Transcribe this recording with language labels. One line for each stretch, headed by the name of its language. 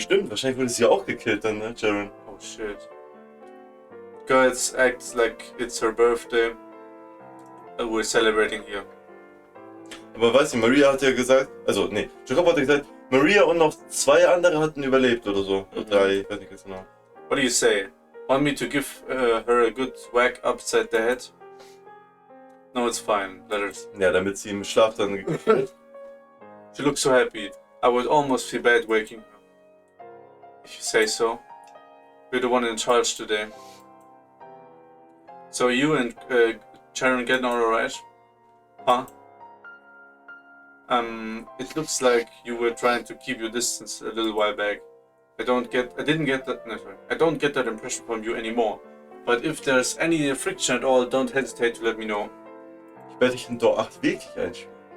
German: Stimmt, wahrscheinlich wurde sie auch gekillt dann, ne, Jaren?
English: Oh shit. Girls act like it's her birthday. We're celebrating here.
German: Aber weißt du, Maria hat ja gesagt, also nee, Jacob hat ja gesagt, Maria und noch 2 andere hatten überlebt oder so. Oder 3, ich weiß nicht ganz genau.
English: What do you say? Want me to give her a good whack upside the head? No, it's fine. Let her.
German: Ja, damit sie im Schlaf dann gekillt.
English: She looks so happy. I would almost feel bad waking her. If you say so. We're the one in charge today. So you and Sharon getting alright? Huh? It looks like you were trying to keep your distance a little while back. I don't get that impression from you anymore. But if there's any friction at all, don't hesitate to let me know.
German: Ich werde dich in Tor 8 wirklich einschwören.